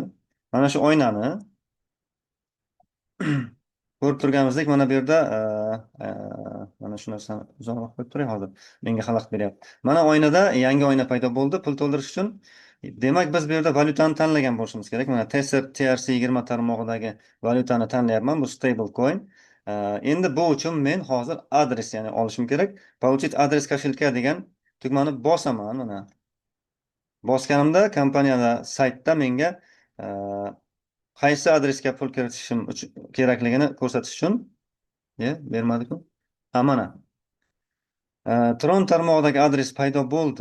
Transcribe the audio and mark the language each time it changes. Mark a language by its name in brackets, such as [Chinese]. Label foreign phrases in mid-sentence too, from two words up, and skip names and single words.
[Uzbek] Mana shu oynani ko'rib turganimizdek, mana bu yerda mana shu narsani uzoqroq qo'yib turay hozir. Menga xalaqit beryapti. Mana oynada yangi oyna paydo bo'ldi pul to'ldirish uchun. Demak, biz bu yerda valyutani tanlagan bo'lishimiz kerak. Mana Tether TRC20 tarmog'idagi valyutani tanlayapman. Bu [English] stable coin. [Uzbek] Endi bu uchun men hozir adres, ya'ni olishim kerak. [Russian] Получить адрес кошелька [Uzbek] degan tugmani bosaman. Mana bosganimda kompaniyada saytda menga qaysi adresga pul kiritishim kerakligini ko'rsatish uchun bermadiku. Mana Tron tarmog'idagi adres paydo bo'ldi.